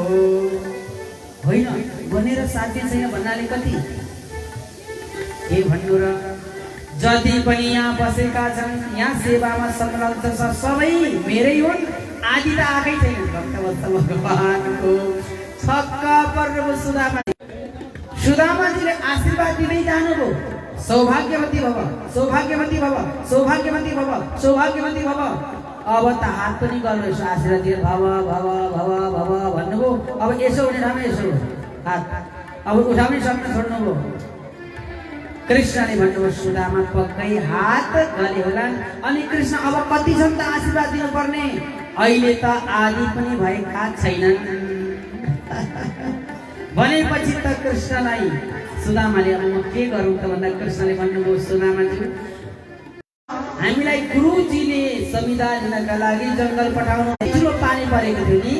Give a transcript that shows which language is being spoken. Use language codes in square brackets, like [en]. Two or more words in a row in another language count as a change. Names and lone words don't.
[ne] होइन गनेर साध्य छैन भन्नाले कति के भन्नु र, जति पनि यहाँ बसेका छन् यहाँ सेवामा संलग्न छ सबै मेरै हुन्। आदि त आएकै छैन भक्तवत्सल भगवानको। छक्क पर्नुभयो सुदामाजी। सुदामाजीले आशीर्वाद दिँदै जानुभयो, [sa] सौभाग्यवती भव सौभाग्यवती भव सौभाग्यवती भव सौभाग्यवती भव। [ne] अब त हात पनि गर्नुहोस् आशीर्वाद दिएर [sa] भव भव भव भव [ne] भन्नुभयो। अब यसो हुने ठाउँमा यसो हात अब उठाउनै सक्न छोड्नुभयो। कृष्णले भन्नुभयो सुदामा पक्कै हात गले होलान्। अनि कृष्ण अब कति छन् त आशीर्वाद दिनुपर्ने? अहिले त आदि पनि भएका छैनन् भनेपछि त कृष्णलाई सुदामाले अब म के गरौँ त भन्दा कृष्णले भन्नुभयो सुदामाज्यू हामीलाई गुरुजीले संविदा लिनका लागि जङ्गल पठाउनु ठुलो पानी परेको थियो नि।